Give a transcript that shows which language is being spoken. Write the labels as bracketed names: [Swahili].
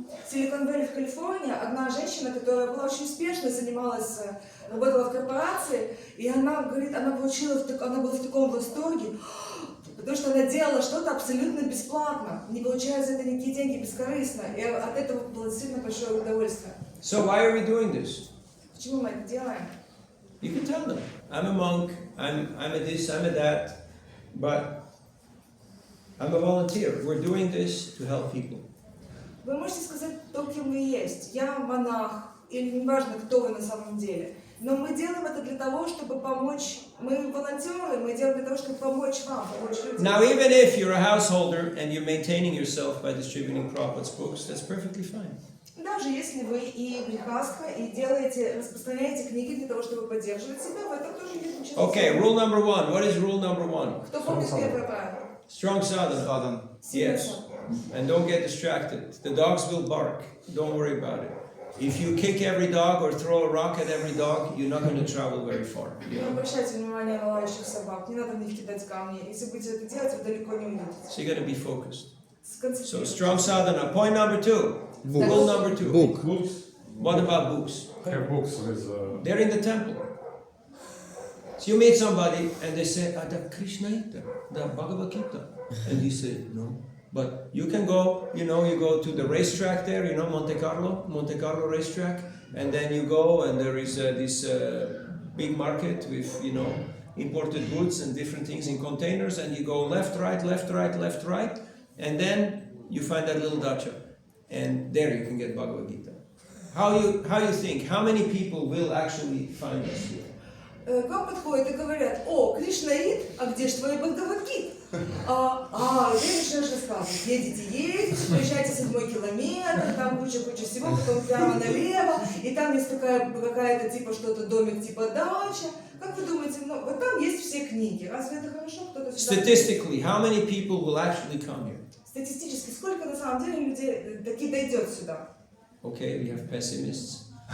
[Russian] Силикон Валли в Калифорнии. Одна женщина, которая была очень успешной, работала в корпорации, и она говорит, она была в таком восторге, потому что она делала что-то абсолютно бесплатно, не получая за это никакие деньги, бескорыстно, и от этого было действительно большое удовольствие. [English] So why are we doing this? [Russian] Почему мы это делаем? [English] You can tell them, I'm a monk, I'm a this, I'm a that, but I'm a volunteer. We're doing this to help people. [Russian] Вы можете сказать то, кем вы есть. Я монах, или неважно, кто вы на самом деле. Но мы делаем это для того, чтобы помочь. Мы волонтеры, мы делаем для того, чтобы помочь вам, помочь людям. [English] Now, even if you're a householder and you're maintaining yourself by distributing Prabhupada's books, that's perfectly fine. [Russian] Даже если вы и грехастка, и распространяете книги для того, чтобы поддерживать себя, в этом тоже нет ничего. [English] Okay, rule number 1. What is rule number 1? [Russian] Кто помнит первое правило? [English] Strong sadhana. Yes. And don't get distracted. The dogs will bark. Don't worry about it. If you kick every dog or throw a rock at every dog, you're not going to travel very far. [Russian] Не обращайте внимания на лающих собак, не надо в них кидать камни. Если будете это делать, вы далеко не уйдете. [English] So you got to be focused. [Russian] Сконцентрируйтесь. [English] So strong sadhana. Point number 2. Rule number 2. Book. Books. What about books? Have books with... They're in the temple. So you meet somebody and they say, the Krishna Gita, the Bhagavad Gita. And you say, no. But you can go, you go to the racetrack there, Monte Carlo racetrack. And then you go and there is this big market with, imported goods and different things in containers. And you go left, right, left, right, left, right. And then you find that little dacha. And there you can get Bhagavad Gita. How you think? How many people will actually find us here? [Russian] К вам подходят и говорят: о, Кришнаид, а где же твой Бхагавад-гит? И ты начинаешь рассказывать. Едете, проезжаете 7-й километр, там куча всего, потом прямо налево, и там есть какая-то типа что-то, домик типа дача. Как вы думаете, вот там есть все книги. Разве это хорошо? Кто-то сюда... [English] Statistically, how many people will actually come here? [Russian] Статистически, сколько на самом деле людей таки дойдет сюда? [English] Okay, we have pessimists.